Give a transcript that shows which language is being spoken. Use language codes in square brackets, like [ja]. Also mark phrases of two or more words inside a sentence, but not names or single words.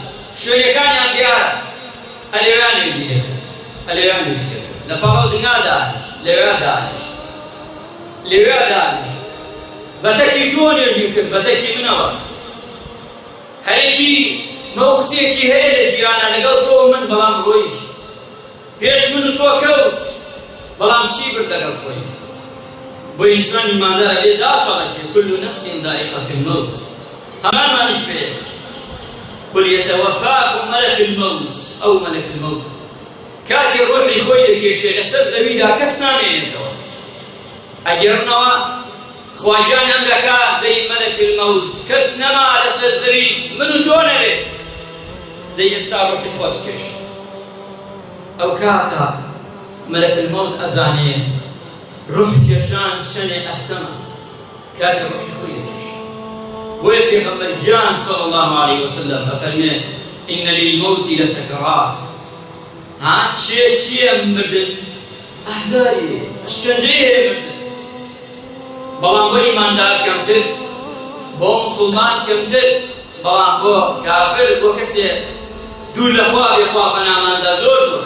[ckb] شوێنەکانیان دیارە، ئەلێویان نوێژی دەکەن، ئەلێویان نوێژی دەکەن، لە پاڵاو دنیا دانیش، لەوێ دانیش، لەوێ دانیش، بەتەکی تۆ نوێژی کرد، بەتەکی منەوە. هەرێکی مەوقفێکی هەیە لە ژیانە لەگەڵ تۆ و من، بەڵام ڕۆیش پێش من و تۆ کەوت، بەڵام چی برد لەگەڵ خۆی؟ بۆ ئینسان ئیماندار ئەبێ داچەڵێکێ [ar] كل نفس ذائقة الموت، [ckb] هەمانمانیش پێ [ar] قل يتوفاكم ملك الموت [ckb] ئەو مەلەک الموت کاتی ڕۆحی خۆی دەکێشێ لەسەر زەویدا کەس نامێنێتەوە، ئەگەڕنەوە خواجان ئەم دەکا دەی مەلەک الموت کەس نەما لەسەر زەوی من و تۆ نەبێ، دەی ئێستا ڕۆحی خۆت کێش. ئەو کاتە مەلەک الموت ئەزانێ ڕوح کێشان شەنێ ئەستەمە، کاتی ڕۆحی خۆی دەکێش. بۆیە پێغەمبەر گیان [ar] صلی الله عليه وسلم [ckb] ئەفەرمێ [ar] إن للموت لسكرات. [ckb] چییە مردن؟ ئەحزاری ئەشکەنجەی مردن، بەڵام بۆ ئیماندار کەمتر، بۆ موسڵمان کەمتر، بەڵام بۆ کافر، بۆ کەسێ دوور لەخوا بێ خوا بەناماندا زۆر بووە.